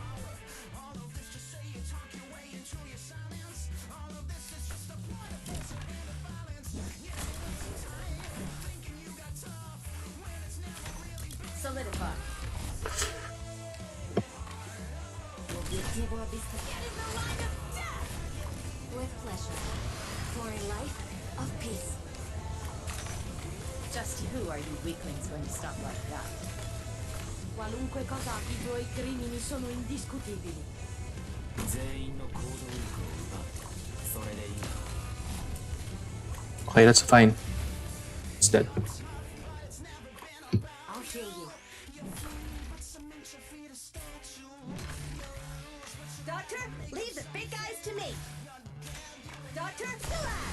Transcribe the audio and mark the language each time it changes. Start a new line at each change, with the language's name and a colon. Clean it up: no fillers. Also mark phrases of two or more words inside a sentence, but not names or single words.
English: Solidify.
Spanish: Objetivo visto.
English: Get in the line of death! With pleasure. For a life of peace. Just who are you weaklings going to stop like that?
Italian: Qualunque cosa i tuoi crimini sono indiscutibili.
Japanese: 全員の行動力を奪ってそれでいい。
English: Okay, that's fine. It's dead. I'll heal you. Doctor, leave the big guys to me. Doctor, relax.